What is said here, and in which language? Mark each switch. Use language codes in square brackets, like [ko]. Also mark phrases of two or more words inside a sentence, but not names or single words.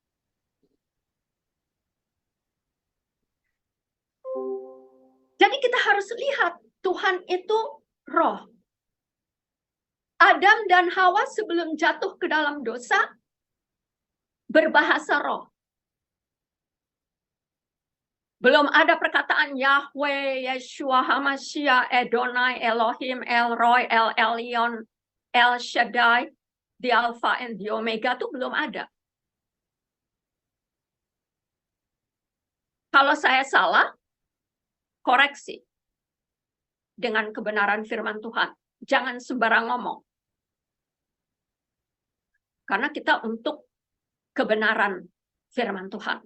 [id] Jadi kita harus lihat Tuhan itu roh. Adam dan Hawa sebelum jatuh ke dalam dosa berbahasa roh. Belum ada perkataan Yahweh, Yeshua, Hamashiach, Adonai, Elohim, El Roy, El Elyon, El Shaddai, [en] the Alpha and the Omega [id] itu belum ada. Kalau saya salah, koreksi dengan kebenaran firman Tuhan. Jangan sembarang ngomong. Karena kita untuk kebenaran firman Tuhan.